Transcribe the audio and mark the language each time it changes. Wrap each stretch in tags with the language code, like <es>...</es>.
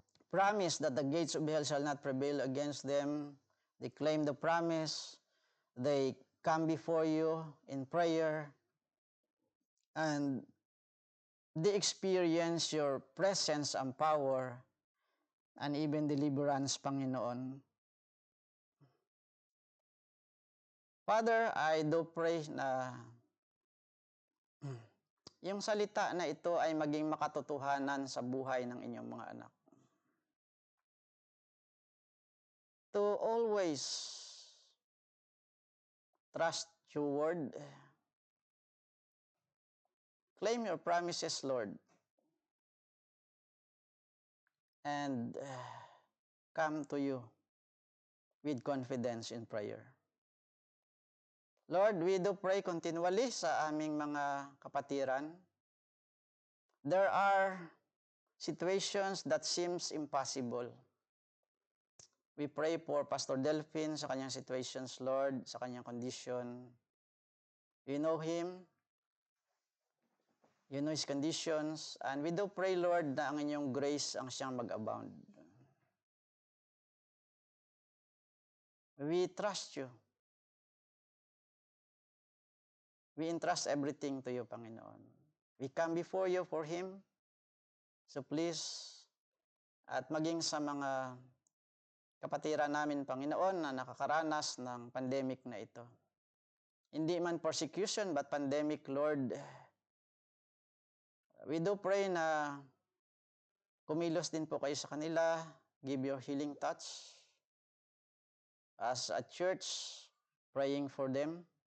<en>promise that the gates of hell shall not prevail against them, they claim the promise, they come before you in prayer, and they experience your presence and power and even deliverance, Panginoon. Father, I do pray</en> <tl>na yung salita na ito ay maging makatotohanan sa buhay ng inyong mga anak.</tl> <en>To always trust your word. Claim your promises, Lord. And come to you with confidence in prayer. Lord, we do pray continually</en> <tl>sa aming mga kapatiran.</tl> <en>There are situations that seems impossible. We pray for Pastor Delphin</en> <tl>sa kanyang</tl> <en>situations, Lord, sa kanyang condition. You know him. You know his conditions. And we do pray,</en> <tl>Lord, na ang inyong grace ang siyang mag-abound.</tl> <en>We trust you. We entrust everything to you, Panginoon. We come before you for him.</en> <tl>So please, at maging sa mga kapatiran namin, Panginoon, na nakakaranas ng pandemic na ito. Hindi man persecution,</tl> <en>but pandemic,</en> <tl>Lord.</tl> <en>We do pray</en> <tl>na kumilos din po kayo sa kanila,</tl> <en>give your healing touch. As a church, praying for them.</en>